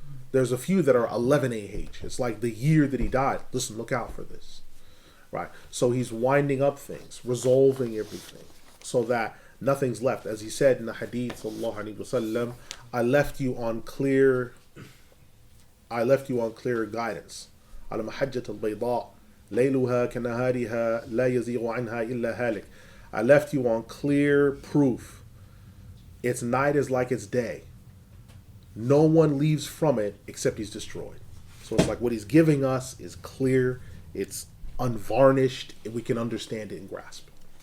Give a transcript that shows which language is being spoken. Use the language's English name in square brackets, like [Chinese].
[English] There's a few that are 11AH. It's like the year that he died. Listen, look out for this. Right? So he's winding up things, resolving everything, so that nothing's left. As he said in the Hadith, sallallahu alaihi wasallam, I left you on clear guidance. [Arabic] على محجة البيضاء ليلها كنهارها لا يزيغ عنها إلا هالك. [English] I left you on clear proof. Its night is like its day. No one leaves from it except he's destroyed. So it's like what he's giving us is clear. It's unvarnished, and we can understand it and grasp it.